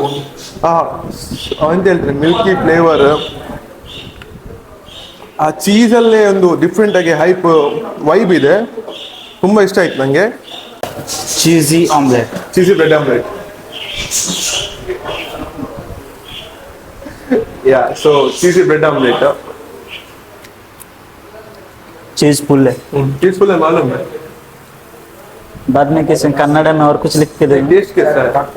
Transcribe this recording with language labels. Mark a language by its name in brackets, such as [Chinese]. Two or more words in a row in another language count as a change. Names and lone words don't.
[Kannada] ಅಂತ ಹೇಳ್ತಾರೆ [English] milky flavour, [Kannada] ಆ ಚೀಸಲ್ಲೇ ಒಂದು ಡಿಫ್ರೆಂಟ್ ಆಗಿ [English] hype vibe [Kannada] ಇದೆ. ತುಂಬ ಇಷ್ಟ ಆಯ್ತು ನನಗೆ. [English] cheesy omelette, Cheesy bread omelette. Ya, so cheesy bread omelette. cheese full [Hindi] है. [English] cheese full [Hindi] है मालूम है. बाद में कैसे कन्नड़ में और कुछ लिख के देंगे. टेस्ट कैसा है?